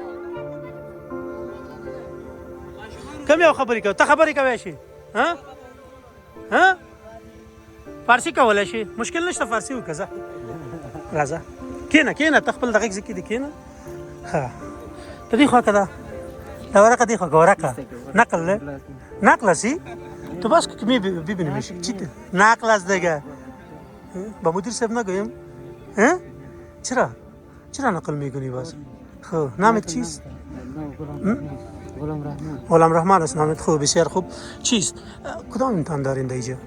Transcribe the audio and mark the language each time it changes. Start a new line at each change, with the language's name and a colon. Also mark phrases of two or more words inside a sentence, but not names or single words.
Pashto: کوم یو خبرې کوي ته خبرې کولی شي فارسي کولی شي مشکل نشته فارسي وکړه ځه راځه کښېنه ته خپل دغه ځای کې دې کښېنه ښه ته دې خوا که ده دا ورقه دې خوا که ورقه نقل سی
Persian: تو بس که ببینیمش چی نقل است دیگه با مدیر صاحب نگویم چرا نقل میکنی باز خب نامت چیست غلام رحمان است نامت خوب بسیار خوب چیست کدام امتحان دارین در اینجا